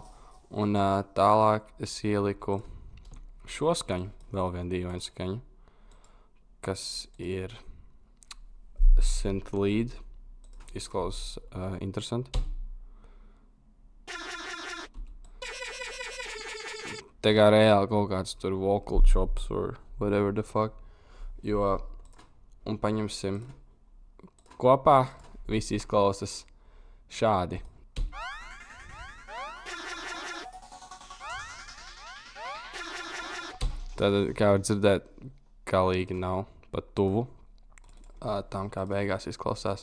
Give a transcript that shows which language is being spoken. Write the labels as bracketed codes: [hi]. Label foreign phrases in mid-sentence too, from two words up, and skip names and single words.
[lv] Un tālāk es ieliku šo skaņu, vēl vienu dīvainu skaņu, kas ir [en] Synth Lead. [lv] Izklausās interesanti. Te kā reāli kaut kāds tur [en] vocal chops or whatever the fuck. [lv] Un paņemsim kopā, viss izklausās šādi. Tad, kā var dzirdēt, galīgi nav pat tuvu tam, kā beigās izklausās.